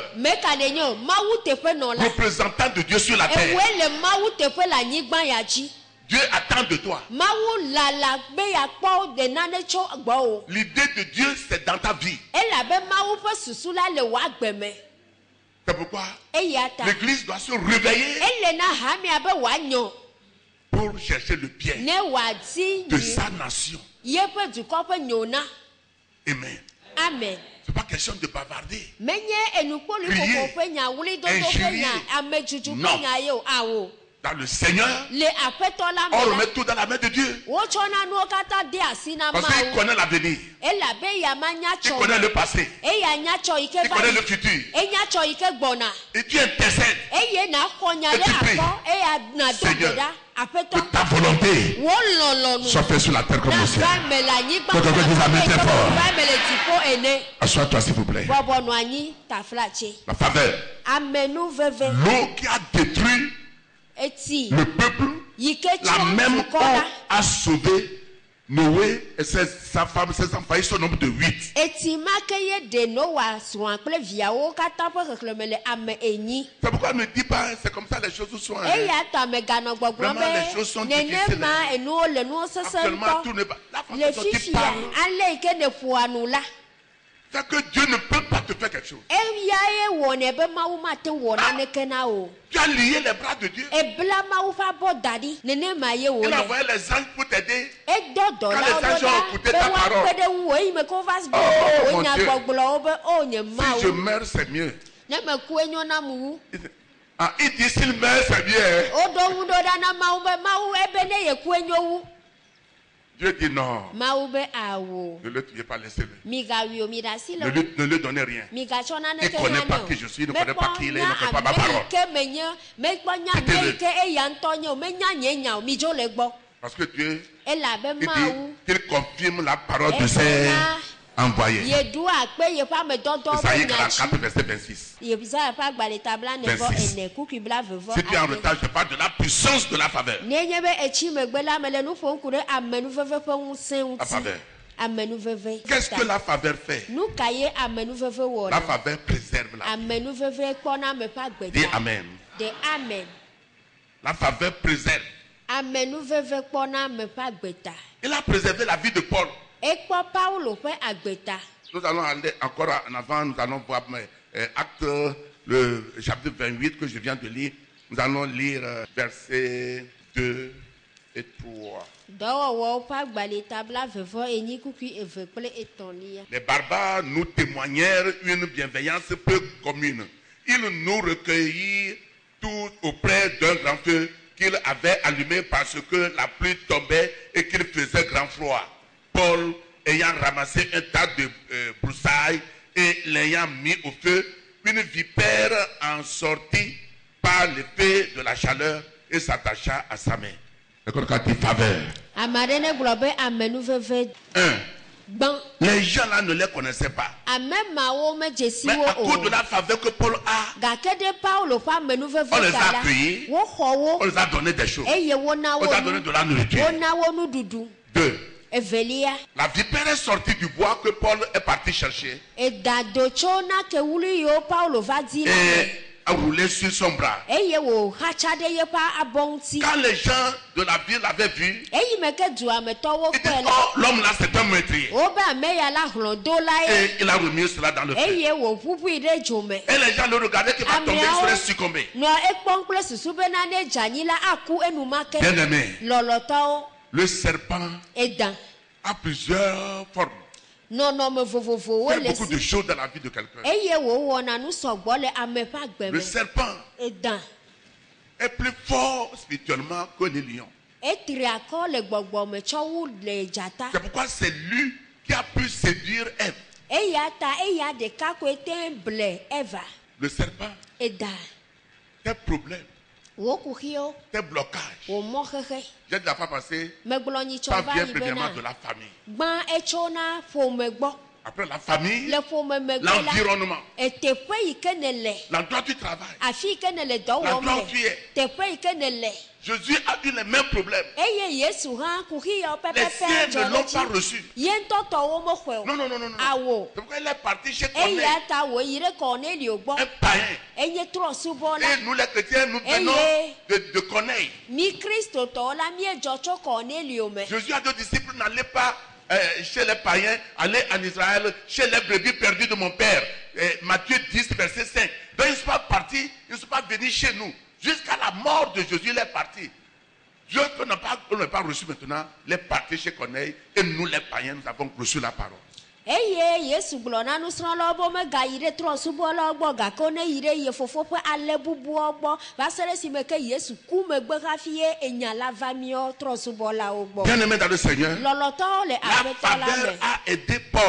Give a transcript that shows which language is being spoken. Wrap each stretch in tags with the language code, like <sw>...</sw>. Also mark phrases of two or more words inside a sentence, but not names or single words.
<fr>Représentant de Dieu sur la terre. Dieu attend de toi. L'idée de Dieu, c'est dans ta vie. C'est pourquoi</fr> <ee>eya ta</ee> <fr>l'église doit se réveiller</fr> <ee>ele na hami abe wanyo</ee> <fr>pour chercher le bien</fr> <ee>ne wadi</ee> <fr>de sa nation.</fr> <ee>yepe dukɔ ƒe nyona.</ee> <fr>Amen. Amen. C'est pas question de bavarder.</fr> <ee>Menye enukpoli koko ƒe nya wuli dodo ƒe nya amejuju ƒe nya ye o awo.</ee> <fr>Dans le Seigneur,</fr> <ee>Le aƒetɔ la</ee> <fr>on me remet la tout dans la main de Dieu.</fr> <ee>wotsɔna nuwo katã de asi na</ee> <fr>Parce qu'il</fr> <ee>Mawu.</ee> <fr>connaît l'avenir.</fr> <ee>Elabe yama nya</ee> <fr>Il connaît</fr> <ee>tsɔ</ee> <fr>le passé.</fr> <ee>eya nya tsɔ yi ke</ee> <fr>Il</fr> <ee>va</ee> <fr>connaît</fr> <ee>yi</ee> <fr>le futur.</fr> <ee>enya tsɔ yi ke gbɔna</ee> <fr>Et Dieu intercède.</fr> <ee>eye na xɔ nya</ee> <fr>Et</fr> <ee>ɖe</ee> <fr>tu pries.</fr> <ee>akɔ eya na do</ee> <fr>Seigneur,</fr> <ee>gbe ɖa</ee> <fr>Que</fr> <ee>aƒetɔ</ee> <fr>ta volonté</fr> <ee>wo lɔlɔnu</ee> <fr>soit faite sur la terre comme</fr> <ee>na</ee> <fr>au ciel.</fr> <ee>va me le anyigba</ee> <fr>Que quelqu'un dise amen très fort.</fr> <ee>va me le dziƒo ene</ee> <fr>Assois-toi s'il vous plaît.</fr> <ee>bɔbɔnɔ anyi taflatse</ee> <fr>La faveur.</fr> <ee>amenu veve</ee> <fr>L'eau qui a détruit</fr> <ee>eti</ee> <fr>le peuple,</fr> <ee>yi ke</ee> <fr>la</fr> <ee>tsɔ</ee> <fr>même</fr> <ee>dukɔ</ee> <fr>eau la a sauvé Noé et sa femme, ses enfants. Ils sont au nombre de 8.</fr> <ee>eti ma ke ye de Noa srɔ̃a kple viawo katã ƒe xexlẽme le ame enyi.</ee> <fr>C'est pourquoi ne dis pas, c'est comme ça les choses sont.</fr> <ee>Eya ta meganɔ gbɔgblɔm</ee> <fr>Vraiment, les choses sont</fr> <ee>be nenema enuwo le nuwo sesẽ</ee> <fr>Actuellement, tout</fr> <ee>ŋutɔ</ee> <fr>n'est pas. La façon</fr> <ee>le</ee> <fr>dont tu</fr> <ee>fifia</ee> <fr>parles,</fr> <ee>ale yi ke ne ƒoa nu la</ee> <fr>c'est que Dieu ne peut pas te faire quelque chose.</fr> <ee>eyae wɔnɛ be Mawu mate wɔ naneke na o</ee> <fr>Tu as lié les bras de Dieu.</fr> <ee>ebla Mawu ƒe abɔ da ɖi nenema ye</ee> <fr>Il a</fr> <ee>wòle</ee> <fr>envoyé les anges pour t'aider.</fr> <ee>edɔ dɔlawo</ee> <fr>Quand les</fr> <ee>ɖo</ee> <fr>anges ont</fr> <ee>ɖa</ee> <fr>écouté</fr> <ee>be</ee> <fr>ta parole.</fr> <ee>woakpe ɖe ŋu eyi me ke wova</ee> <fr>Oh,</fr> <ee>wo</ee> <fr>mon</fr> <ee>nya</ee> <fr>Dieu.</fr> <ee>gbɔgblɔwo be o nye</ee> <fr>Si je</fr> <ee>Mawu</ee> <fr>meurs, c'est mieux.</fr> <ee>ne me ku enyo na mu wu</ee> <fr>Ah, il dit s'il meurt, c'est bien.</fr> <ee>woɖo ŋu ɖo ɖa na Mawu be Mawu ebe ne ye ku enyo wu</ee> <fr>Dieu dit non.</fr> <ee>Mawu be awo</ee> <fr>Ne le tuez pas, laissez-le.</fr> <ee>migawi o mi ɖe asi le</ee> <fr>Ne lui donnez rien.</fr> <ee>migatsɔ</ee> <fr>Il</fr> <ee>naneke</ee> <fr>ne connaît</fr> <ee>hã</ee> <fr>pas</fr> <ee>ne o</ee> <fr>qui je suis, il ne connaît pas qui il est, il ne connaît pas ma</fr> <ee>mekpɔ nya</ee> <fr>parole.</fr> <ee>ame yi ke menye mekpɔ nya</ee> <fr>Quittez-le.</fr> <ee>ame yi ke eya ŋutɔ nye o menya nye nya o midzo le gbɔ</ee> <fr>Parce que Dieu,</fr> <ee>elabe</ee> <fr>il</fr> <ee>Mawu</ee> <fr>dit qu'il confirme la parole de ses</fr> <ee>egblɔna</ee> <fr>envoyés.</fr> <ee>yeɖu akpe yeƒe amedɔdɔ</ee> <fr>Isaïe</fr> <ee>ƒe nya</ee> <fr>44,</fr> <ee>tsi</ee> <fr>verset 26.</fr> <ee>Yesaya ƒe agbalẽ tabla ne vɔ 26. ene kuku bla vevɔ</ee> <fr>Si tu es en</fr> <ee>ade.</ee> <fr>retard, je parle de la puissance de la faveur.</fr> <ee>Nenye be etsi megbe la me le nu ƒom ku ɖe amenuveve ƒe ŋusẽ</ee> <fr>La</fr> <ee>ŋuti</ee> <fr>faveur.</fr> <ee>amenuveve</ee> <fr>Qu'est-ce que la faveur fait?</fr> <ee>nu ka ye amenuveve wɔ</ee> <fr>La</fr> <ee>na</ee> <fr>faveur préserve la vie.</fr> <ee>amenuveve kpɔna ame ƒe</ee> <fr>Dis</fr> <ee>agbeta</ee> <fr>Amen.</fr> <ee>de amen</ee> <fr>La faveur préserve.</fr> <ee>amenuveve kpɔna ame ƒe agbeta</ee> <fr>Il a préservé la vie de Paul.</fr> <ee>ekpɔ Paulo ƒe agbeta</ee> <fr>Nous allons aller encore en avant, nous allons voir Acte, le chapitre 28 que je viens de lire. Nous allons lire versets 2 et 3.</fr> <ee>dɔwɔwɔwo ƒe agbalẽ tabla vevɔ enyi kuku eve kple etɔ̃lia</ee> <fr>Les barbares nous témoignèrent une bienveillance peu commune. Ils nous recueillirent tous auprès d'un grand feu qu'ils avaient allumé parce que la pluie tombait et qu'il faisait grand froid. Paul, ayant ramassé un tas de broussailles et l'ayant mis au feu, une vipère en sortit par l'effet de la chaleur et s'attacha à sa main. D'accord, quand il faveur.</fr> <ee>ame aɖe ne gblɔ be amenuveve</ee> <fr>1.</fr> <ee>gbã</ee> <fr>Les gens là ne les connaissaient pas.</fr> <ee>ame mawo medze si</ee> <fr>Mais</fr> <ee>wo</ee> <fr>à cause de</fr> <ee>o</ee> <fr>la faveur que Paul a,</fr> <ee>gake ɖe Paulo ƒe amenuveve</ee> <fr>on les</fr> <ee>ta</ee> <fr>a la accueillis.</fr> <ee>woxɔ</ee> <fr>on</fr> <ee>wo</ee> <fr>les a donné des choses.</fr> <ee>eye wona</ee> <fr>On</fr> <ee>wo</ee> <fr>les a donné de la nourriture.</fr> <ee>wona wo nuɖuɖu</ee> <fr>2.</fr> <ee>evelia</ee> <fr>La vipère est sortie du bois que Paul est parti chercher</fr> <ee>eda do tso nake wuli yiwo Paulo va di la me</ee> <fr>et a roulé sur son bras.</fr> <ee>eye wòhatsa ɖe yeƒe abɔ ŋuti</ee> <fr>Quand les gens de la ville l'avaient vu,</fr> <ee>eyi me ke dua me tɔwo</ee> <fr>ils disent,</fr> <ee>kpɔe la</ee> <fr>oh, l'homme là c'est un meurtrier.</fr> <ee>wobe ame ya la hlɔ̃dolae</ee> <fr>Et il a remis cela dans le feu.</fr> <ee>eye wòƒuƒui ɖe dzo me</ee> <fr>Et les gens le regardaient qu'il va tomber, il</fr> <ee>Ameawo</ee> <fr>serait succombé.</fr> <ee>nɔ ekpɔm kple susu bena ne dzanyi la aku enumake</ee> <fr>Bien aimé,</fr> <ee>lɔlɔtɔwo</ee> <fr>le serpent</fr> <ee>eda</ee> <fr>a plusieurs formes.</fr> <ee>nɔnɔme vovovowo</ee> <fr>Il fait</fr> <ee>le</ee> <fr>beaucoup de</fr> <ee>si</ee> <fr>choses dans la vie de quelqu'un.</fr> <ee>eye wòwɔna nu sɔgbɔ le ame ƒe agbe</ee> <fr>Le</fr> <ee>me</ee> <fr>serpent</fr> <ee>eda</ee> <fr>est plus fort spirituellement que les lions.</fr> <ee>etri akɔ le gbɔgbɔme tsɔ wu le dzata</ee> <fr>C'est pourquoi c'est lui qui a pu séduire Ève.</fr> <ee>eya ta eya ɖeka koe te ble Eva</ee> <fr>Le serpent,</fr> <ee>eda</ee> <fr>tes problèmes,</fr> <ee>wò kuxiwo</ee> <fr>tes blocages.</fr> <ee>wò mɔ xexe</ee> <fr>J'ai de la fois passé,</fr> <ee>megblɔ nyi</ee> <fr>ça</fr> <ee>tsɔ va</ee> <fr>vient</fr> <ee>yi</ee> <fr>premièrement</fr> <ee>bena</ee> <fr>de la famille.</fr> <ee>gbã etso na ƒome gbɔ</ee> <fr>Après la famille,</fr> <ee>le ƒome megbe la</ee> <fr>l'environnement,</fr> <ee>eteƒe yi ke ne le</ee> <fr>l'endroit du travail.</fr> <ee>afi yi ke ne le dɔ wɔm</ee> <fr>L'endroit</fr> <ee>le</ee> <fr>où tu es.</fr> <ee>teƒe yi ke ne le</ee> <fr>Jésus a eu les mêmes problèmes.</fr> <ee>eye Yesu hã kuxi yawo</ee> <fr>Les</fr> <ee>pɛpɛpɛ</ee> <fr>siens</fr> <ee>dzɔ</ee> <fr>ne</fr> <ee>ɖe</ee> <fr>l'ont</fr> <ee>dzi</ee> <fr>pas reçu.</fr> <ee>ye ŋutɔ tɔwo mexɔe</ee> <fr>Non,</fr> <ee>o</ee> <fr>non, non, non, non.</fr> <ee>awo</ee> <fr>C'est pourquoi il est parti chez Corneille,</fr> <ee>eya ta wòyi ɖe Kɔnelio gbɔ</ee> <fr>un païen.</fr> <ee>enye trɔsubɔla</ee> <fr>Et nous les chrétiens, nous</fr> <en>Hey,</en> <fr>venons</fr> <en>yeah.</en> <fr>de Corneille.</fr> <ee>mi kristotɔwo la miedzɔ tso Kɔnelio me</ee> <fr>Jésus a dit aux disciples, n'allez pas chez les païens, aller en Israël, chez les brebis perdues de mon père. Matthieu 10, verset 5. Donc ils ne sont pas partis, ils ne sont pas venus chez nous. Jusqu'à la mort de Jésus, il est parti. Dieu qu'on n'a pas reçu maintenant, il est parti chez Corneille et nous les païens, nous avons reçu la parole.</fr> <ee>Eye Yesu gblɔ na nusrɔ̃lawo be megayi ɖe trɔ̃subɔlawo gbɔ gake woneyi ɖe ye fofo ƒe ale bubuawo gbɔ va se ɖe esime ke Yesu ku megbe hafi ye enya la va miɔ trɔ̃subɔlawo gbɔ.</ee> <fr>Bien aimé dans le Seigneur,</fr> <ee>Lɔlɔtɔwo le</ee> <fr>la</fr> <ee>aƒetɔ la</ee> <fr>faveur</fr> <ee>me.</ee> <fr>a aidé Paul.</fr>